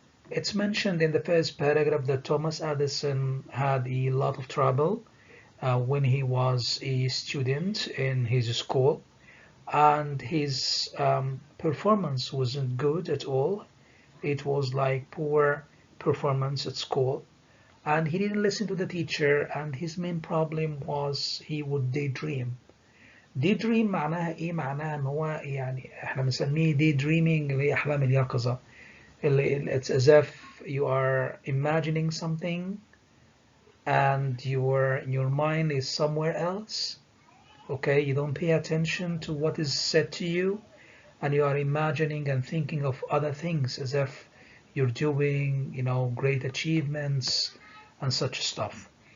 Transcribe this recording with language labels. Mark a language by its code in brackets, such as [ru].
[en] It's mentioned in the first paragraph that Thomas Edison had a lot of trouble when he was a student in his school, and his performance wasn't good at all. It was like poor performance at school, and he didn't listen to the teacher, and his main problem was he would daydream. [ar] daydream معناها ايه؟ معناها ان هو يعني احنا بنسميه daydreaming اللي هي احلام اليقظة. [en] It's as if you are imagining something and your mind is somewhere else. Okay, you don't pay attention to what is said to you, and you are imagining and thinking of other things as if you're doing, great achievements and such stuff.